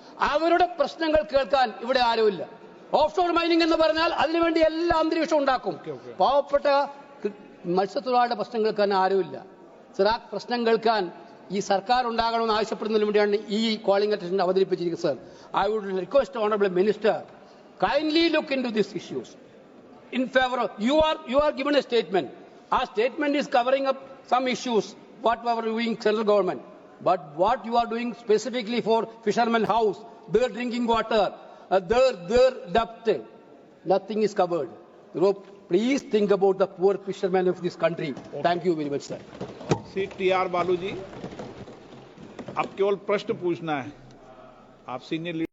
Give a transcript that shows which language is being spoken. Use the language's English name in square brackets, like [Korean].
[Malayalam] അവരുടെ പ്രശ്നങ്ങൾ കേൾക്കാൻ ഇവിടെ ആരുമില്ല. ഓഫ് ഷോർ മൈനിങ് എന്ന് പറഞ്ഞാൽ അതിനുവേണ്ടി എല്ലാ അന്തരീക്ഷവും ഉണ്ടാക്കും. പാവപ്പെട്ട മത്സ്യത്തൊഴിലാളിയുടെ പ്രശ്നം കേൾക്കാൻ ആരുമില്ല. സർ, ആ പ്രശ്നം കേൾക്കാൻ ഈ സർക്കാർ ഉണ്ടാകണമെന്ന് ആവശ്യപ്പെടുന്നതിന് വേണ്ടിയാണ് ഈ കോളിംഗ് അറ്റൻഷൻ അവതരിപ്പിച്ചിരിക്കുന്നത്, sir. [English] I would request honourable minister, kindly look into these issues. In favor of, you are given a statement. Our statement is covering up some issues, what we are doing central government. But what you are doing specifically for fishermen house, their drinking water, their debt, nothing is covered. Please think about the poor fishermen of this country. Thank you very much, sir. [Hindi] TR बालू जी, आप केवल प्रश्न पूछना है. आप senior